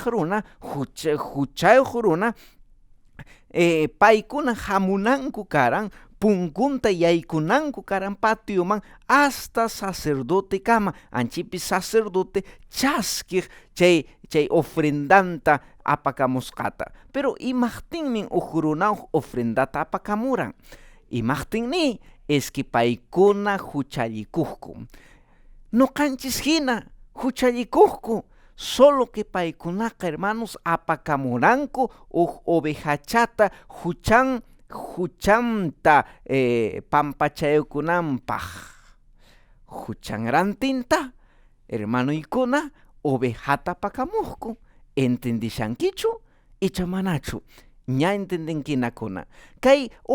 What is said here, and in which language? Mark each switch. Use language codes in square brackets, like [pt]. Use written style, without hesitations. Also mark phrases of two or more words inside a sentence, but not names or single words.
[qu] runa huchayuq runa paykuna hamunanku karan punkunta yaykunanku karan patioman hasta sacerdote kama anchipi sacerdote chaskiq chay ofrendanta apakamusqata pero imaqtinmin runa ofrendata apakamuran imaqtinmi [es] es que [qu] paykuna huchallikuqku nuqanchis hina huchallikuqku [es] solo que [qu] paykunaqa hermanos apakamuranku ovejachata huchanta pampachaykunanpaq huchan rantinta hermanoykuna ovejata apakamuqku entendishankichu icha manachu ña entendenkinakuna kay